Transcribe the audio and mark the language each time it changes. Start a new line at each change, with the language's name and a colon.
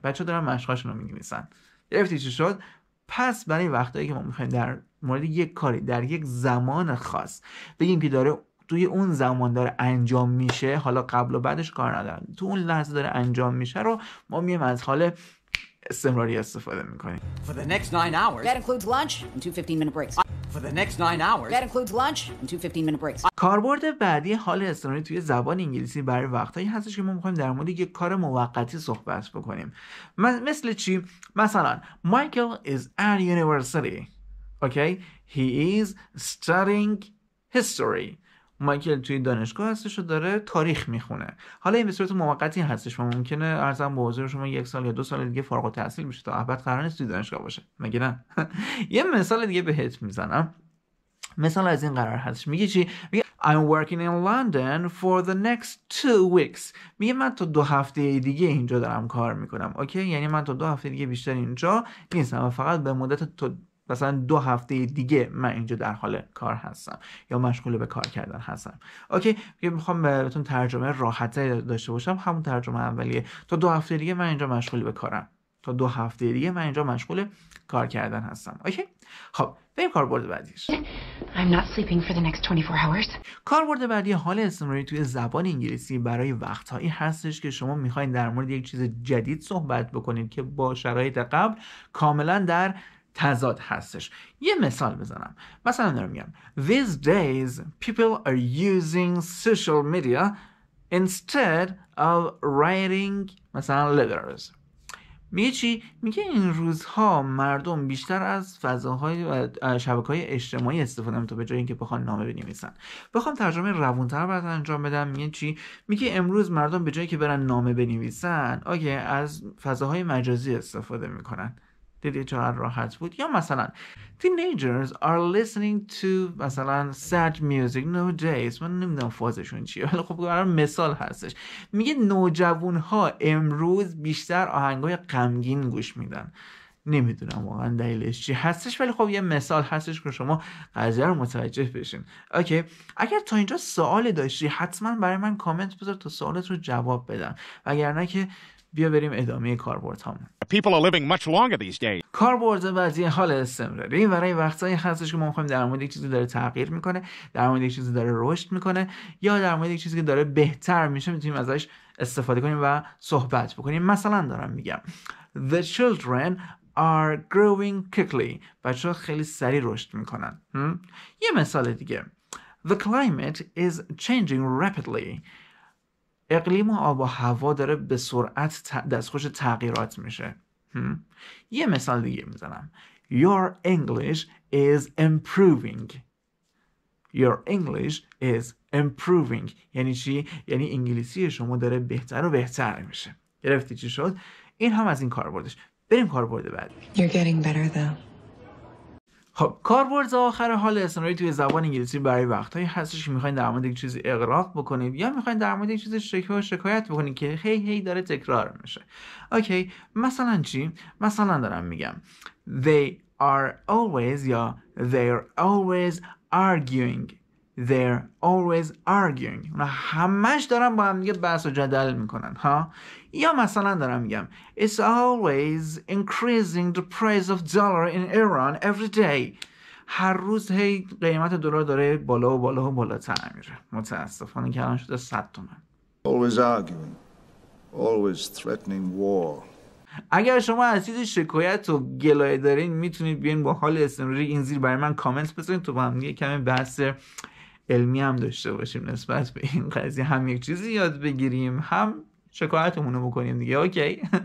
Persian: بچه دارن مشقاشون رو می‌نویسن. گرفتی چی شد؟ پس برای وقتایی که ما میخوایم در مورد یک کاری در یک زمان خاص بگیم که داره توی اون زمان داره انجام میشه، حالا قبل و بعدش کار ندارم، تو اون لحظه داره انجام میشه رو ما میایم از حال استمراری استفاده میکنیم.
English: For the next 9 hours. That includes lunch and 2 15-minute breaks. For the next 9 hours. That includes lunch and 2 15-minute breaks.
Persian: کاربرد بعدی حال استمراری توی زبان انگلیسی برای وقتایی هستش که ما میخوایم در مورد یک کار موقتی صحبت بکنیم. مثل چی؟ مثلا
English: Michael is at university. Okay? He is studying history.
Persian: مایکل توی دانشگاه هستش و داره تاریخ میخونه. حالا این به صورت موقتی هستش و ممکنه ارزم به حضور شما 1 سال یا 2 سال دیگه فارغ التحصیل بشه، تا ابد قرار نیست توی دانشگاه باشه، مگه نه؟ یه مثال دیگه بهت میزنم. مثال از این قرار هستش، میگه چی؟ میگه
English: I'm working in London for the next 2 weeks.
Persian: میگه من تا 2 هفته دیگه اینجا دارم کار میکنم. اوکی؟ یعنی من تا 2 هفته دیگه بیشتر اینجا نیستم و فقط به مدت مثلا 2 هفته دیگه من اینجا در حال کار هستم یا مشغول به کار کردن هستم. اوکی؟ میخوام بهتون ترجمه راحت‌تری داشته باشم. همون ترجمه اولیه، تا 2 هفته دیگه من اینجا مشغول به کارم، تا 2 هفته دیگه من اینجا مشغول کار کردن هستم. اوکی؟ خب بریم کاربرد بعدیش.
English: I'm not sleeping for the next 24 hours.
Persian: کاربرد بعدی حال استمراری توی زبان انگلیسی برای وقتهایی هستش که شما میخواین در مورد یک چیز جدید صحبت بکنید که با شرایط قبل کاملا در تضاد هستش. یه مثال بزنم. مثلا دارم میگم
English: These days people are using social media instead of writing
Persian: مثلا
English: letters.
Persian: میگه چی؟ میگه این روزها مردم بیشتر از فضاهای و شبکه‌های اجتماعی استفاده می‌کنن تا به جای اینکه بخوان نامه بنویسن. بخوام ترجمه روون‌تر برات انجام بدم، میگه چی؟ میگه امروز مردم به جایی که برن نامه بنویسن، از فضاهای مجازی استفاده میکنن. دیدی چقدر راحت بود؟ یا مثلا
English: teenagers are listening to
Persian: مثلا
English: sad music nowadays.
Persian: من نمیدونم فازشون چیه ولی خب برای مثال هستش. میگه نوجوان‌ها امروز بیشتر آهنگای غمگین گوش میدن. نمیدونم واقعا دلیلش چی هستش ولی خب یه مثال هستش که شما قضیه رو متوجه بشین. اوکی؟ اگر تا اینجا سوال داشتی حتما برای من کامنت بذار تا سوالت رو جواب بدم، وگرنه که بیا بریم ادامه کاربردهامون.
English: People are living much longer these days.
Persian: کاربرد بعدی حال استمراری برای وقتایی هستش که ما می‌خوایم در مورد یک چیزی داره تغییر میکنه، در مورد یک چیزی داره رشد میکنه، یا در مورد یک چیزی که داره بهتر میشه میتونیم ازش استفاده کنیم و صحبت بکنیم. مثلا دارم میگم
English: The children are growing quickly.
Persian: بچه‌ها خیلی سریع رشد میکنن. یه مثال دیگه
English: The climate is changing rapidly.
Persian: اقلیم و آب و هوا داره به سرعت دستخوش تغییرات میشه. یه مثال دیگه میزنم
English: Your English is improving. Your English is improving.
Persian: یعنی چی؟ یعنی انگلیسی شما داره بهتر و بهتر میشه. گرفتی چی شد؟ این هم از این کاربردش. بریم کاربرد بعدی.
English: You're getting better though.
Persian: خب کاربرد آخر حال استمراری توی زبان انگلیسی برای وقتایی هستش که میخواین در مورد یک چیزی اغراق بکنید یا میخواین در مورد یک چیزی شکایت بکنید که هی داره تکرار میشه. اوکی، مثلا چی؟ مثلا دارم میگم
English: They are always
Persian: یا
English: they're always arguing. They're always arguing.
Persian: اونا همش دارن با هم دیگه بحث و جدل میکنن ها. یا مثلا دارم میگم
English: It's always increasing the price of dollar in Iran every day.
Persian: هر روز هی قیمت دلار داره بالا و بالا و بالاتر میره. متاسفانه که الان شده 100 تومن.
English: Always arguing. Always threatening war.
Persian: اگر شما از چیزی شکایت و گلایه دارین میتونید بیاین با حال استمراری این زیر برای من کامنت بذارین تو با هم دیگه کمی بحث علمی هم داشته باشیم نسبت به این قضیه، هم یک چیزی یاد بگیریم هم شکایتمون رو بکنیم دیگه. اوکی.